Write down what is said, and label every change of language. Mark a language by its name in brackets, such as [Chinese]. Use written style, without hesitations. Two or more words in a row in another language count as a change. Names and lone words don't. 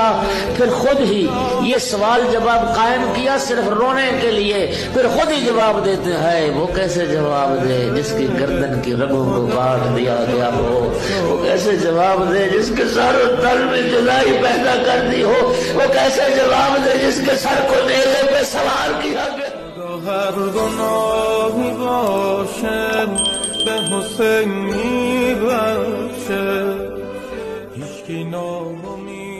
[Urdu] پھر خود ہی یہ سوال جواب قائم کیا صرف رونے کے لیے، پھر خود ہی جواب دیتے ہیں۔ وہ کیسے جواب دے جس کی گردن کی رگوں کو کاٹ دیا گیا ہو؟ وہ کیسے جواب دے جس کے سر و تل میں جدائی پیدا کر دی ہو؟ وہ کیسے جواب دے جس کے سر کو نیزے پہ سوار کیا گیا؟ [Persian] هر گناهی باشد به حسین می بخشد، هیچکی ناامید